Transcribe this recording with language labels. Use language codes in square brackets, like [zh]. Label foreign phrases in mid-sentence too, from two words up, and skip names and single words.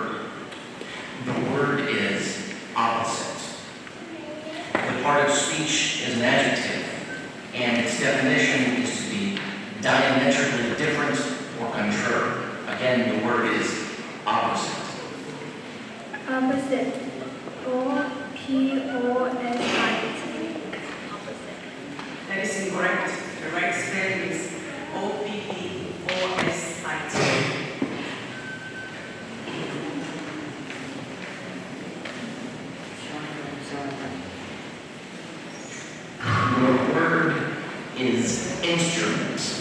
[en] The word is opposite. The part of speech is an adjective, and its definition is to be diametrically different or contrary. Again, the word is opposite. Opposite. O-P-O-S-I-T. Opposite. That is incorrect. The right spelling is O-P-P-O-S-I-T. Your word is instrument.